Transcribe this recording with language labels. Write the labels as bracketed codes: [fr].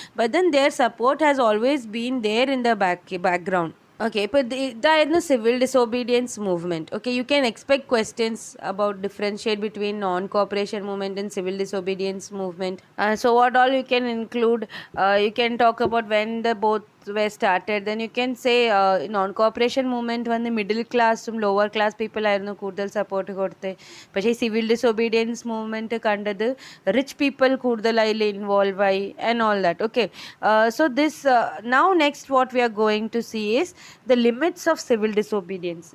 [en] But then there support has always been there in the background. Okay, [ml] ഇപ്പോൾ ഇതായിരുന്നു [en] Civil disobedience movement. Okay, you can expect questions about differentiate between non cooperation movement and civil disobedience movement. So what all you can include, you can talk about when the both were started. Then you can say [ml] non-cooperation movement വന്ന് middle ക്ലാസ്സും lower class people ആയിരുന്നു കൂടുതൽ support കൊടുത്തത്. പക്ഷേ ഈ civil disobedience movement കണ്ടത് rich people കൂടുതൽ അതിൽ ഇൻവോൾവ് ആയി and all that. [en] Okay, so this now next what we are going to see is the limits of civil disobedience.